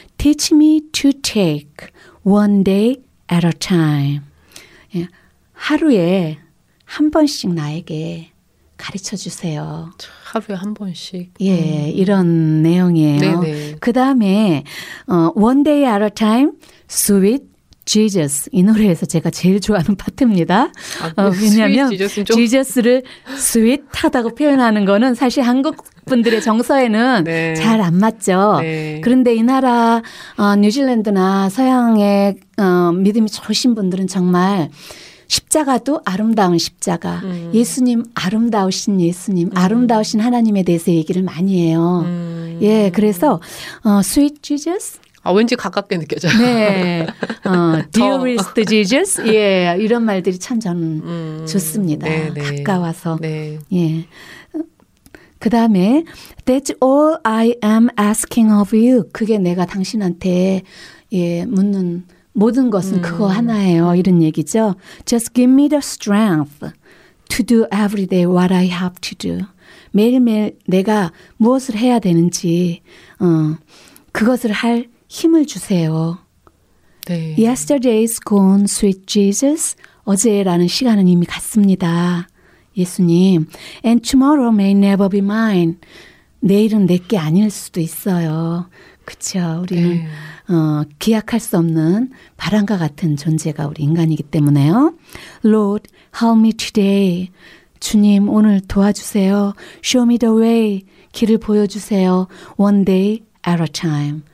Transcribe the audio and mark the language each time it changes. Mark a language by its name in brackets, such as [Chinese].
[English] Teach me to take one day at a time. [Korean] 예, 하루에 한 번씩 나에게 가르쳐 주세요. 하루에 한 번씩. 예, 이런 내용이에요. 그 다음에 One Day at a Time, Sweet Jesus. 이 노래에서 제가 제일 좋아하는 파트입니다. 왜냐하면 Jesus를 sweet하다고 표현하는 거는 사실 한국 분들의 정서에는 네. 잘 안 맞죠. 네. 그런데 이 나라 뉴질랜드나 서양의 믿음이 좋으신 분들은 정말 십자가도 아름다운 십자가. 예수님 아름다우신 예수님 아름다우신 하나님에 대해서 얘기를 많이 해요. 예, 그래서 Sweet Jesus. 아, 왠지 가깝게 느껴져요. 네. Dearest Jesus. 예, 이런 말들이 참 저는 좋습니다. 네네. 가까워서. 네. 예. 그 다음에 [English] That's all I am asking of you. [Korean] 그게 내가 당신한테 예, 묻는 모든 것은 그거 하나예요. 이런 얘기죠. [English] Just give me the strength to do every day what I have to do. [Korean] 매일매일 내가 무엇을 해야 되는지 그것을 할 힘을 주세요. 네. [English] Yesterday is gone, sweet Jesus. [Korean] 어제라는 시간은 이미 갔습니다. 예수님. [English] And tomorrow may never be mine. [Korean] 내일은 내 게 아닐 수도 있어요. 그렇죠. 우리는 네. 기약할 수 없는 바람과 같은 존재가 우리 인간이기 때문에요. [English] Lord, help me today. [Korean] 주님, 오늘 도와주세요. [English] Show me the way. [Korean] 길을 보여주세요. [English] One day at a time.